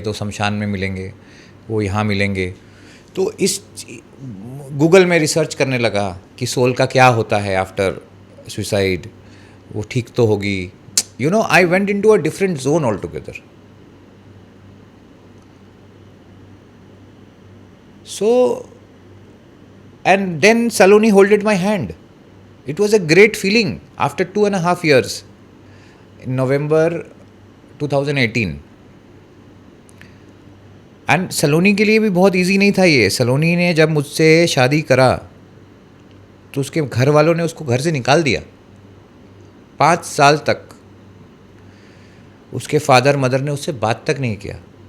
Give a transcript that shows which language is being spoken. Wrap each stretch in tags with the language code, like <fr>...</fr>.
<hi>तो शमशान में मिलेंगे, वो यहाँ मिलेंगे। तो इस गूगल में रिसर्च करने लगा कि सोल का क्या होता है आफ्टर सुसाइड, वो ठीक तो होगी।</hi> <en>I went into a different zone all together. So, and then Saloni holded my hand. It was a great feeling after 2.5 years in November 2018.</en> <hi>And Saloni के लिए भी बहुत इजी नहीं था ये। सलोनी ने जब मुझसे शादी करा तो उसके घर वालों ने उसको घर से निकाल दिया। 5 साल तक उसके फादर मदर ने उससे बात तक नहीं किया।</hi>